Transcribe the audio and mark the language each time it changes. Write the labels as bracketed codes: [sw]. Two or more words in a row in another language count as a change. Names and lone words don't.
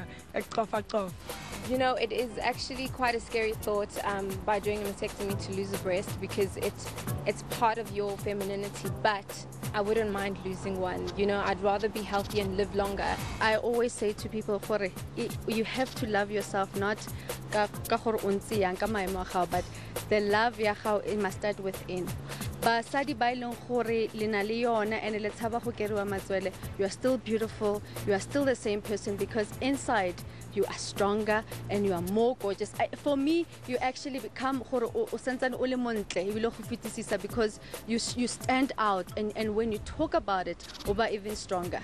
[en] You know, it is actually quite a scary thought by doing a mastectomy to lose a breast because it's part of your femininity, but I wouldn't mind losing one. You know, I'd rather be healthy and live longer. I always say to people, you have to love yourself, not but the love it must start within. [nso] Basadi ba ileng gore le na le yona and le tshaba go keriwa matswele, [en] you are still beautiful, you are still the same person because inside you are stronger and you are more gorgeous. For me, you actually become because you stand out and when you talk about it, you're even stronger.